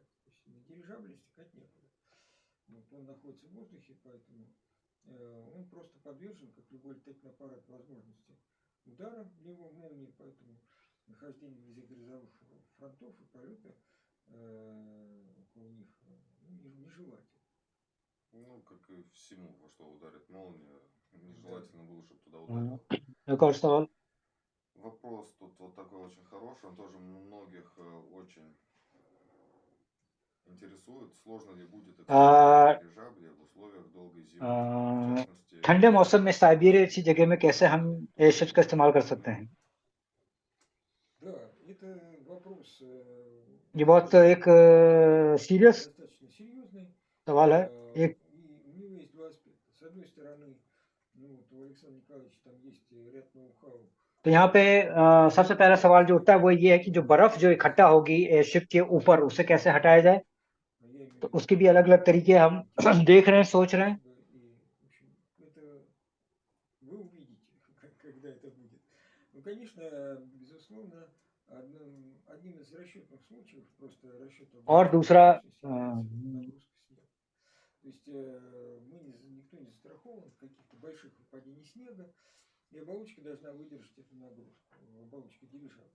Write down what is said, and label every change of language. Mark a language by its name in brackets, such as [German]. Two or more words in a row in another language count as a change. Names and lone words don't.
[Russian] То есть на дирижабле стекать некуда. Вот, он находится в воздухе, поэтому он просто подвержен, как любой летательный аппарат, возможности удара в него молнии, поэтому нахождение вблизи грозовых фронтов и полета около них нежелательно. Ну, как и всему, во что ударит молния, нежелательно было, чтобы туда ударило. [Hindi] एक और सवाल। [Russian] Вопрос тут вот такой очень хороший, он тоже многих очень интересует. Сложно ли будет эксплуатировать आ, дирижабли в условиях долгой зимы? В आ, частности, [Hindi] ठंडे मौसम में [Russian] если [Hindi] साइबेरिया [Russian] очень [Hindi] जैसी जगह में कैसे हम एयरशिप्स का इस्तेमाल कर सकते हैं? [Russian] Да, это вопрос [Hindi] ये बहुत एक सीरियस [Russian] достаточно серьезный. [Hindi] सवाल है। एक [Russian] И у него есть два аспекта. С одной стороны, ну вот у Александра Николаевича там есть ряд ноу-хау. [Hindi] तो यहाँ पे सबसे पहला सवाल जो उठता है वो ये है कि जो बर्फ जो इकट्ठा होगी एयरशिप के ऊपर, उसे कैसे हटाया जाए। [Russian] Я имею [Hindi] तो [Russian] в виду [Hindi] उसके भी अलग अलग तरीके हम देख रहे हैं, सोच रहे हैं। [Russian] способы. И, в общем, это вы увидите, когда это будет. Ну, конечно, безусловно, одним из расчетных случаев, просто расчета [Hindi] और [Russian] оболочки [Hindi] दूसरा [Russian] мощности является нагрузка снега. То есть никто не застрахован от каких-то больших выпадений снега, и оболочка должна выдержать эту нагрузку, оболочка дирижабля.